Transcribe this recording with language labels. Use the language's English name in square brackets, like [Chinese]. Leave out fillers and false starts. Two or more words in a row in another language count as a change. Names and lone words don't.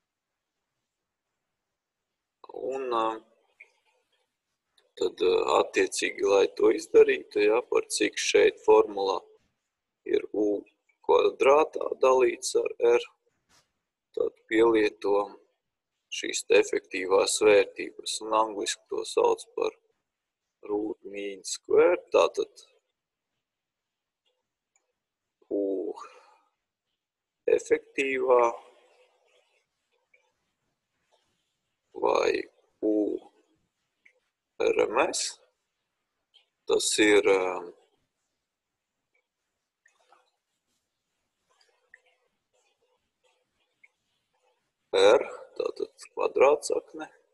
[Latvian] Un tad attiecīgi, lai to izdarītu, par cik šeit formulā ir U kvadrātā dalīts ar R, tad pielieto šīs efektīvās vērtības, un angliski to sauc par [English] root mean square, [Latvian] tātad U efektīvā vai U RMS, tas ir R, tātad kvadrātsakne,